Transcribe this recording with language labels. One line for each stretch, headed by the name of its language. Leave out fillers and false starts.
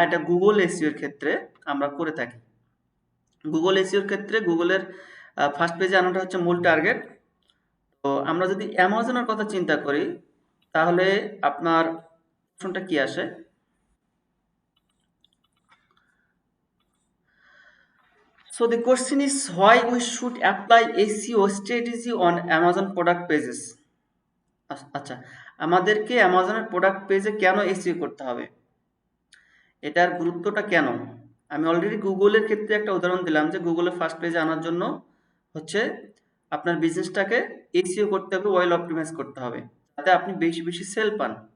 Bangla: এটা গুগল এসইওর ক্ষেত্রে আমরা করে থাকি। গুগল এসইওর ক্ষেত্রে গুগলের ফার্স্ট পেজে আনাটা হচ্ছে মূল টার্গেট। তো আমরা যদি অ্যামাজনের কথা চিন্তা করি, তাহলে আপনার অপশনটা কি আসে?
English: So the question is why we should apply SEO strategy on Amazon product pages.
Bangla: আচ্ছা, আমাদেরকে অ্যামাজনের প্রোডাক্ট পেজে কেন এসইও করতে হবে, এটার গুরুত্বটা কেন? আমি অলরেডি গুগলের ক্ষেত্রে একটা উদাহরণ দিলাম যে গুগলের ফার্স্ট পেজে আনার জন্য হচ্ছে আপনার বিজনেসটাকে এসইও করতে হবে, ওয়েল অপটিমাইজ করতে হবে, যাতে আপনি বেশি বেশি সেল পান।